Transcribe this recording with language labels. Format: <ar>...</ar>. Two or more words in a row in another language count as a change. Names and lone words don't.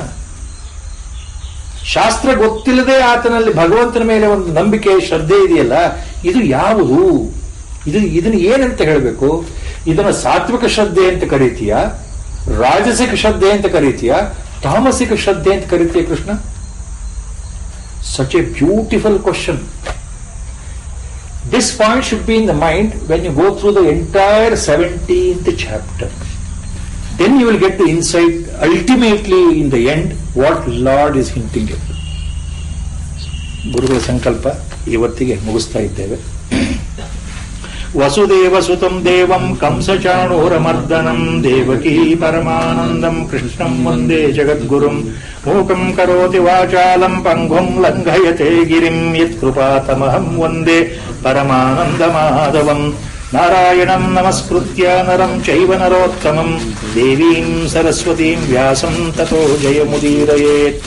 <kn>ಶಾಸ್ತ್ರ ಗೊತ್ತಿಲ್ಲದೆ ಆತನಲ್ಲಿ ಭಗವಂತನ ಮೇಲೆ ಒಂದು ನಂಬಿಕೆ, ಶ್ರದ್ಧೆ ಇದೆಯಲ್ಲ, ಇದು ಯಾವುದು? ಇದನ್ನ ಏನಂತ ಹೇಳಬೇಕು? ಇದನ್ನ ಸಾತ್ವಿಕ ಶ್ರದ್ಧೆ ಅಂತ ಕರೀತೀಯ, ರಾಜಸಿಕ ಶ್ರದ್ಧೆ ಅಂತ ಕರೀತೀಯ, ತಾಮಸಿಕ ಶ್ರದ್ಧೆ ಅಂತ ಕರೀತೀಯ ಕೃಷ್ಣ?</kn> <en>Such a beautiful question. This point should be in the mind when you go through the entire 17th chapter. Then you will get the insight ultimately in the end what Lord is hinting at.</en> <kn>ಗುರುಗಳ ಸಂಕಲ್ಪ ಇವತ್ತಿಗೆ ಮುಗಿಸ್ತಾ ಇದ್ದೇವೆ.</kn> <sa>ವಸುದೇವ ಸುತಂ ದೇವಂ ಕಂಸಚಾಣೂರಮರ್ದನಂ ದೇವಕೀ ಪರಮಾನಂದಂ ಕೃಷ್ಣಂ ವಂದೇ ಜಗದ್ಗುರುಂ ಮೂಕಂ ಕರೋತಿ ವಾಚಾಲಂ ಪಂಗುಂ ಲಂಘಯತೆ ಗಿರಿಂ ಯತ್ಕೃಪಾತಮಹಂ ವಂದೇ ಪರಮಾನಂದಮಾಧವಂ ನಾರಾಯಣಂ ನಮಸ್ಕೃತ್ಯ ನರಂ ಚೈವ ನರೋತ್ತಮಂ ದೇವೀಂ ಸರಸ್ವತೀಂ ವ್ಯಾಸಂ ತತೋ ಜಯಮುದೀರಯೇತ್.</sa>